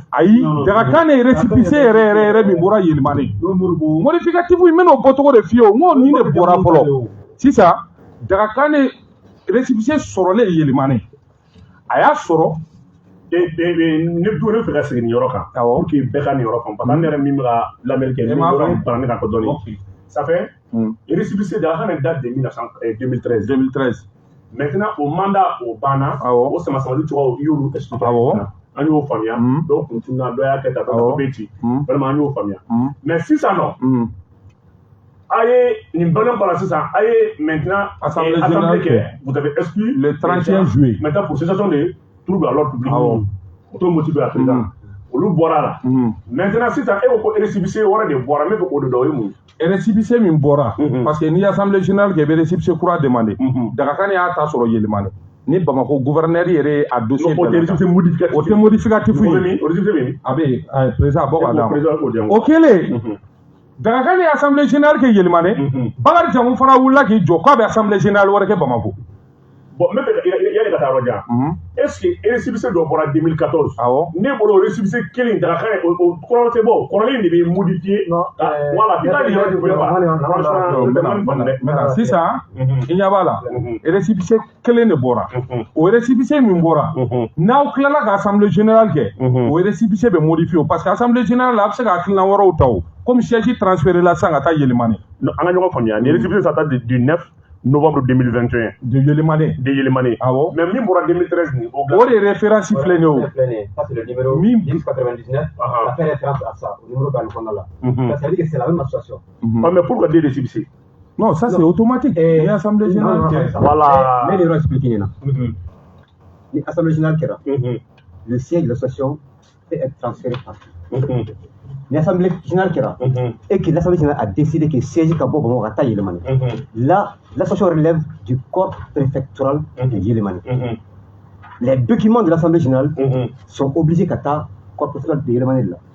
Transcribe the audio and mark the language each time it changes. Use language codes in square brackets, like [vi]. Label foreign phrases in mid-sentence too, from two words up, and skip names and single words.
[bm] ayi Dagakane récépissé yɛrɛ min bɔra Yɛlɛmane modificatif in n bɛn'o bɔcogo de f'i ye o n ko nin de bɔra fɔlɔ sisan Dagakane récépissé sɔrɔlen Yɛlɛmane a y'a sɔrɔ ne bɛ fɛ ka segin nin yɔrɔ kan [fr] pour que [bm] bɛɛ ka nin yɔrɔ faamu [fr] parce que [bm] an yɛrɛ min bɛ ka lamɛnni kɛ min yɔrɔ banna ne kan dɔɔnin [fr] ça fait récépissé Dagakane date de 2013 maintenant au mandat au [bm] banna o sama-samali cogoyaw i y'olu expliqué an y'o faamuya dɔw kun tununa dɔ y'a kɛ tan dɔ bɛ ci vraiment an y'o faamuya mais sisan nɔ a ye nin bɛnnen kɔnɔ sisan a ye [fr] maintenant assemblée [bm] kɛ [fr] vous avez exclu le 31 juillet maintenant pour cessation de trouble à l'ordre public [bm] o t'o motivé à président olu bɔra la maintenant sisan e ko ko récépissé wɛrɛ de bɔra ne bɛ k'o de dɔn o ye mun ye récépissé min bɔra [fr] parce que [bm] ni [fr] assemblée générale [bm] kɛ i bɛ récépissé kura demandé Dagakane y'a ta sɔrɔ Yɛlɛmane ni Bamako gouverneur yɛrɛ a dossier o tɛ modificatif ye a bɛ président bɔ ka d'a ma o kɛlen Dagakane ye [fr] assemblée générale [bm] kɛ Yɛlɛmane Bakary Jambu fana wulila k'i jɔ k'a bɛ [fr] assemblée générale [bm] wɛrɛ kɛ Bamako bon ne bɛ yanni ka taa yɔrɔ jan [fr] est-ce que récépissé [bm] dɔ bɔra 2014 ne bolo récépissé kelen Dagakane o kɔrɔ tɛ bɔ kɔrɔlen de bɛ modifié voilà bi taa nin yɔrɔ de fɔ maintenant sisan i ɲɛ b'a la récépissé kelen de bɔra o récépissé min bɔra n'aw tilala ka [fr] assemblée générale [bm] kɛ o récépissé bɛ modifié [fr] parce que assemblée générale [bm] a bɛ se ka hakilina wɛrɛw ta o [fr] comme siège transféré [bm] la sisan ka taa Yɛlɛmane an ka ɲɔgɔn faamuya ni [fr] récépissé ça date du 9 novembre 2021 de Yɛlɛmane [bm] mais min bɔra 2013 ni o de référence filɛ nin o [fr] ça c'est le numéro 1099 ça fait référence à ça au numéro Banifanda là ça veut dire que c'est la même association mais pourquoi des récépissés non ça c'est automatique et assemblée générale voilà mais les gens expliquent là l'assemblée générale le siège de l'association peut être transféré partout l'assemblée générale et que l'assemblée générale a décidé que siège Kabo Bamako à Yɛlɛmane là l'association relève du corps préfectoral de Yɛlɛmane les documents de l'assemblée générale sont obligés qu'à ta corps préfectoral de Yɛlɛmane là